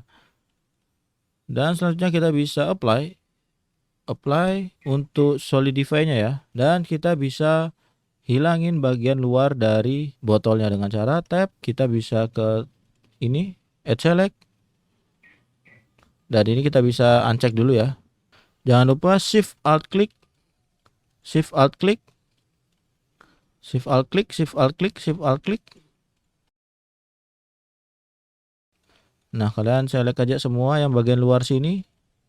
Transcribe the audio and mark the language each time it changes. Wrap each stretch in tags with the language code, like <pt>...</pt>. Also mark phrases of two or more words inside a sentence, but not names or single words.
<id>Dan selanjutnya kita bisa apply untuk solidify-nya ya. Dan kita bisa hilangin bagian luar dari botolnya dengan cara tab. Kita bisa ke ini</id> <en>add select.</en> <id>Dan ini kita bisa uncheck dulu ya. Jangan lupa</id> <en>shift alt click. Shift alt click. Shift alt click, shift alt click, shift alt click.</en> <id>Nah, kalian select aja semua yang bagian luar sini.</id>